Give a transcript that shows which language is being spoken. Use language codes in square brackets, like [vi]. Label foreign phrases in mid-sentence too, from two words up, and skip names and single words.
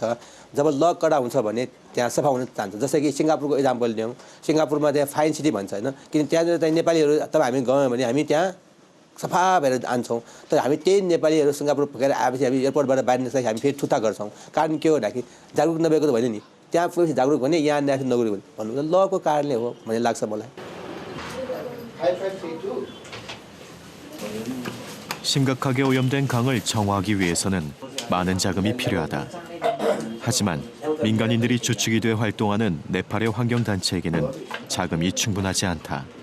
[ne] जब ल कडा हुन्छ भने त्यहाँ सफा हुन चाहन्छ। जस्तै कि सिङ्गापुरको इक्जाम्पल लियौँ, सिङ्गापुरमा त्यहाँ [en] fine city [ne] भन्छ होइन, किन त्यहाँनिर चाहिँ नेपालीहरू तब हामी गयौँ भने हामी त्यहाँ सफा भएर आन्छौँ। तर हामी त्यही नेपालीहरू सिङ्गापुर पुगेर आएपछि हामी एयरपोर्टबाट बाहिर निस्केर हामी फेरि थुत्ता गर्छौँ। कारण के हो भन्दाखेरि जागरुक नभएको त होइन नि, त्यहाँ पुगेपछि जागरुक भने यहाँ नगरुक भन्नु त लको कारणले हो भन्ने लाग्छ मलाई। [ko] 심각하게 오염된 강을 정화하기 위해서는 많은 자금이 필요하다. 하지만 민간인들이 주축이 돼 활동하는 네팔의 환경단체에게는 자금이 충분하지 않다.